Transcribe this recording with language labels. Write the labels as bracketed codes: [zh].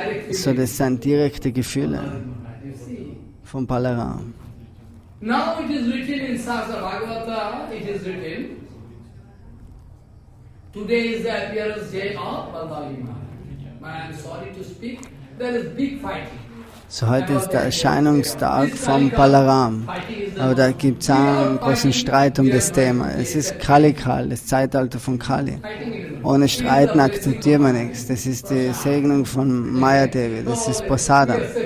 [de] So, das sind direkte Gefühle von Balaram. [en] Now it is written in Sastra Bhagavata, it is written, today is the appearance day of Balaram. But I am sorry to speak, there is big fighting. [de] So heute ist der Erscheinungstag von Balaram, aber da gibt es einen großen Streit um das Thema. Es ist Kali-Kal, das Zeitalter von Kali. Ohne Streiten akzeptiert man nichts. Das ist die Segnung von Maya Devi, das ist Prasadam.